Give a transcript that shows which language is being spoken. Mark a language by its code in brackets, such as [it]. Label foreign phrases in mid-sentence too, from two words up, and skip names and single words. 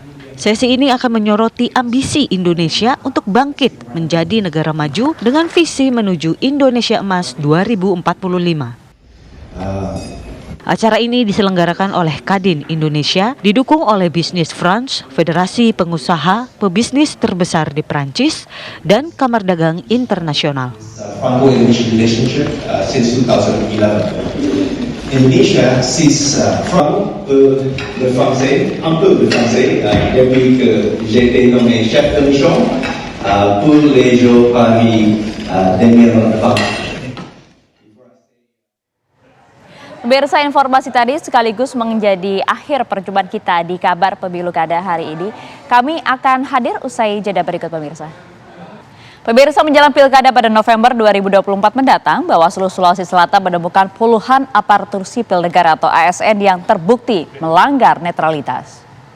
[id] Sesi ini akan menyoroti ambisi Indonesia untuk bangkit menjadi negara maju dengan visi menuju Indonesia Emas 2045. Acara ini diselenggarakan oleh Kadin Indonesia, didukung oleh Business France, Federasi Pengusaha Pebisnis terbesar di Prancis, dan Kamar Dagang Internasional. [en] Franco-Indonesian relationship since 2011. Indonesia sees from [fr] le français, un peu le français, depuis que j'ai été nommé chef de mission pour les Jeux Paris 2024. [id] Pemirsa, informasi tadi sekaligus menjadi akhir perjumpaan kita di Kabar Pemilu Kada hari ini. Kami akan hadir usai jeda berikut pemirsa. Pemirsa, menjelang Pilkada pada November 2024 mendatang, Bawaslu Sulawesi Selatan menemukan puluhan aparatur sipil negara atau ASN yang terbukti melanggar netralitas.